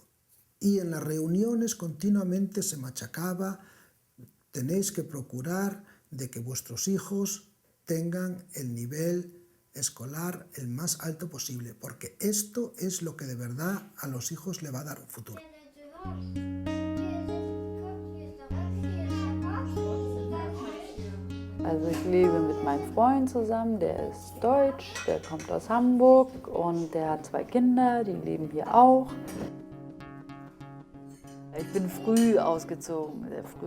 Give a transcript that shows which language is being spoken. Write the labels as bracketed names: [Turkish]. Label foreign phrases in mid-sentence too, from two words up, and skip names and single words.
[Spanish] Y en las reuniones continuamente se machacaba: tenéis que procurar de que vuestros hijos tengan el nivel escolar el más alto posible, porque esto es lo que de verdad a los hijos le va a dar un futuro. [German] Also ich lebe mit meinem Freund zusammen, der ist deutsch, der kommt aus Hamburg und der hat 2 Kinder, die leben hier auch. Ich bin früh ausgezogen, sehr früh.